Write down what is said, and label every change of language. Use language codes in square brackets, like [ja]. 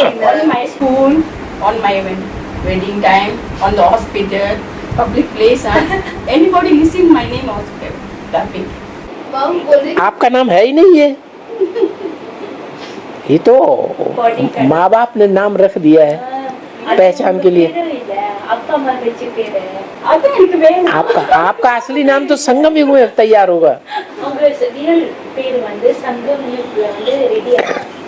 [en] On my school, on my wedding time, on the hospital, public place, anybody listening my name also laughing. [hi] बाबा बोल रहे आपका नाम है ही नहीं ये. ये तो माँ बाप ने नाम रख दिया है पहचान के लिए. [ta] அப்பா அம்மா வச்ச பேரு. அதான் எனக்கு வேணும். [hi] आपका असली नाम तो संगम युग में तैयार होगा. [ta] உங்க ரியல் பேர் வந்து சங்கம் யூப்ல வந்து ரெடி ஆகும்.